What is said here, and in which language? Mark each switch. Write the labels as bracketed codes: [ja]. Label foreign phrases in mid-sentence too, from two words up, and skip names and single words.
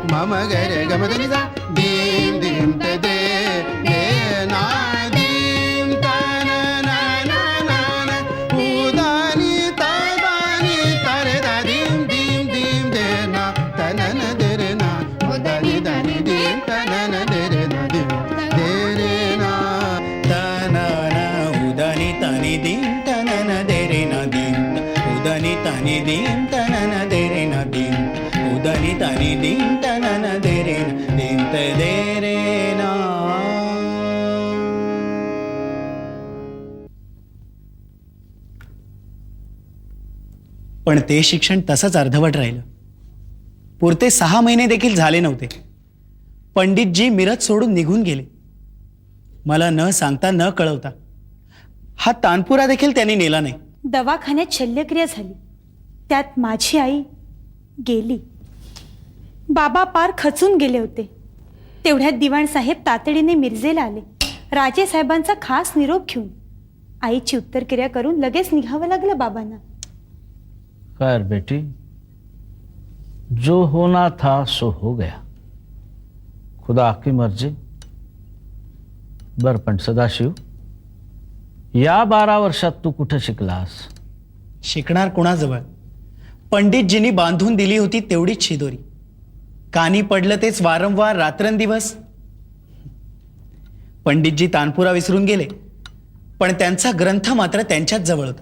[mr] म ग रे ग म ध नि सा दीम दीम त दे दे ना दीम त ना ना ना ना ना उदानी त दानी त रे दा दीम दीम दीम दे ना त न न दे रे ना उदानी दानी दीम त न न दे रे ना दीम दे रे ना त न न उदानी तानी दीम त न न दे रे ना दीम उदानी तानी दीम त न न दे रे ना दीम उदानी तानी दीम त न न दे रे ना दीम त दे रे ना. पण ते शिक्षण तसंच अर्धवट राहिलं. पुरते 6 महिने देखील झाले नव्हते. पंडितजी मिरज सोडून निघून गेले. मला न सांगता न कळवता. हा तानपुरा देखील त्यांनी नेला नाही. दवाखान्यात शल्यक्रिया झाली, त्यात माझी आई गेली. बाबा पार खचून गेले होते. तेवढ्यात दिवाणसाहेब तातडीने मिरजेला आले. राजेसाहेबांचा खास निरोप घेऊन. आईची उत्तरक्रिया करून लगेच निघावं लागलं बाबांना. [hi] खैर बेटी, जो होना था सो हो गया, खुदा की मर्जी. [mr] बर, पण सदाशिव, या 12 वर्षात तू कुठे शिकलास? शिकणार कोणाजवळ? पंडितजींनी बांधून दिली होती तेवढीच शिदोरी. कानी पडलं तेच वारंवार रात्रंदिवस. पंडितजी तानपुरा विसरून गेले, पण त्यांचा ग्रंथ मात्र त्यांच्याच जवळ होता.